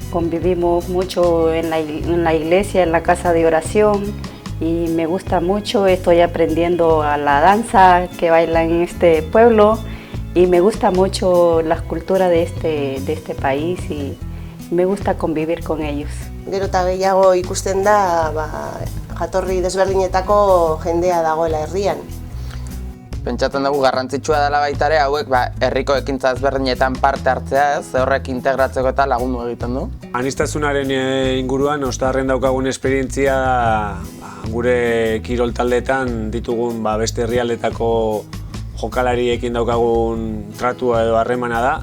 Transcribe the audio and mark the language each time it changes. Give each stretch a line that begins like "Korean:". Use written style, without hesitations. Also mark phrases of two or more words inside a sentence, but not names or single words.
Spanish: Convivimos mucho en la iglesia, en la casa de oración y me gusta mucho, estoy aprendiendo a la danza que bailan en este pueblo y me gusta mucho la cultura de este país y me gusta convivir con ellos.
Basque: Gero eta gehiago ikusten da, jatorri desberdinetako jendea dagoela herrian. Pentsatzen dugu garrantzitsua dela baita ere hauek herriko ekintza ezberdinetan parte hartzea, ze horrek integratzeko eta lagundu egiten du. Aniztasunaren inguruan ostarren daukagun esperientzia gure kirol taldeetan ditugun beste herrialdetako jokalariekin daukagun tratua edo harremana da.